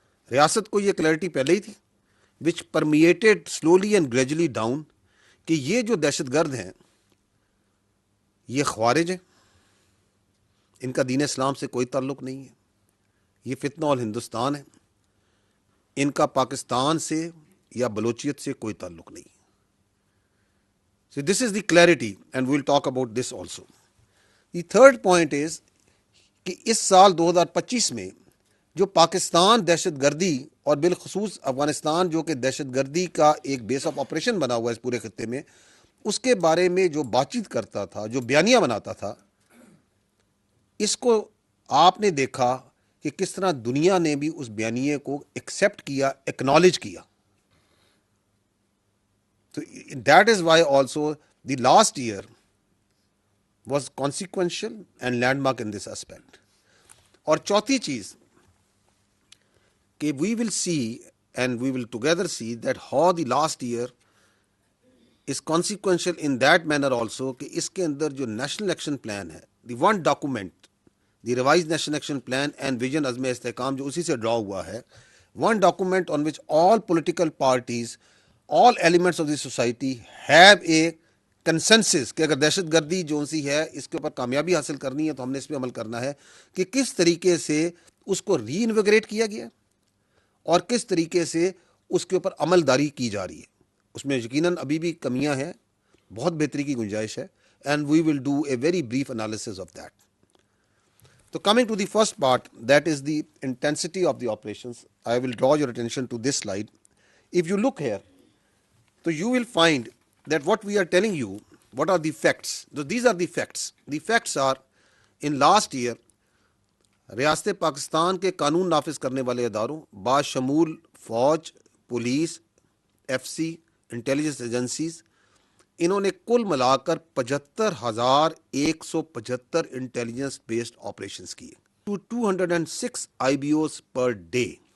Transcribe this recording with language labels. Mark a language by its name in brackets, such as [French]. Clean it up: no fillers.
[Urdu] ریاست کو یہ کلیئرٹی پہلے ہی تھی [English] which permitted slowly and gradually down [Urdu] کہ یہ جو دہشت گرد ہیں یہ خوارج ہیں, ان کا دین اسلام سے کوئی تعلق نہیں ہے, یہ فتنہ الہندوستان ہے, ان کا پاکستان سے یا بلوچیت سے کوئی تعلق نہیں. [English] So this is the clarity and we'll talk about this also. The third point is [Urdu] کہ اس سال 2025 میں جو پاکستان دہشت گردی اور بالخصوص افغانستان جو کہ دہشت گردی کا ایک بیس آف آپریشن بنا ہوا ہے اس پورے خطے میں, اس کے بارے میں جو بات چیت کرتا تھا, جو بیانیہ بناتا تھا, اس کو آپ نے دیکھا کہ کس طرح دنیا نے بھی اس بیانیے کو ایکسیپٹ کیا, ایکنالج کیا. [English] So that is why also the last year was consequential and landmark in this aspect. [Urdu] اور چوتھی چیز کہ [English] we will see and we will together see that how the last year is consequential in that manner also [Urdu] کہ اس کے اندر جو national action plan ہے, [English] the one document, the revised national action plan and vision [Urdu] عزم استحکام جو اسی سے ڈرا ہوا ہے, [English] one document on which all political parties, all elements of the society have a [Urdu] consensus کہ اگر دہشت گردی جو سی ہے اس کے اوپر کامیابی حاصل کرنی ہے تو ہم نے اس پہ عمل کرنا ہے, کہ کس طریقے سے اس کو ری انویگریٹ کیا گیا اور کس طریقے سے اس کے اوپر عمل داری کی جا رہی ہے. اس میں یقیناً ابھی بھی کمیاں ہیں, بہت بہتری کی گنجائش ہے, [English] and we will do a very brief analysis of that. So coming to the first part, that is the intensity of the operations, I will draw your attention to this slide. If you look here, so you will find that what we are telling you, what are the facts? So these are the facts. The facts are in last year [Urdu] ریاست پاکستان کے قانون نافذ کرنے والے اداروں باشمول فوج, police, F C, intelligence agencies, انہوں نے کل ملا کر 75,175 انٹیلیجنس بیسڈ آپریشنز کیے [English] To 206 I B Os per day.